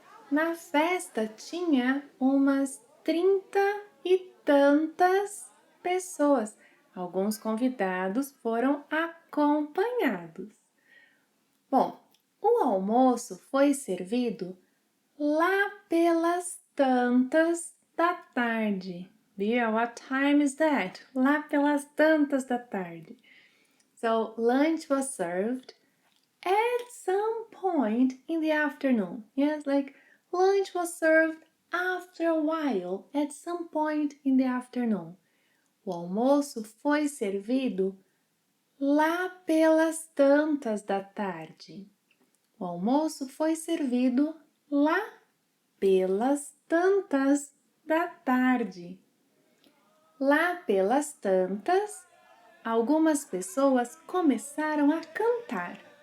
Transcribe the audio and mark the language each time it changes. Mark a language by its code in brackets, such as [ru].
[pt] Na festa tinha umas 30 e tantas pessoas. Alguns convidados foram acompanhados. Bom, o almoço foi servido lá pelas tantas da tarde. Bea, [en] what time is that? [pt] Lá pelas tantas da tarde. [en] So, lunch was served at some point in the afternoon. Yes, like lunch was served after a while, at some point in the afternoon. [pt] O almoço foi servido lá pelas tantas da tarde. O almoço foi servido lá pelas tantas da tarde. Lá pelas tantas, algumas pessoas começaram a cantar.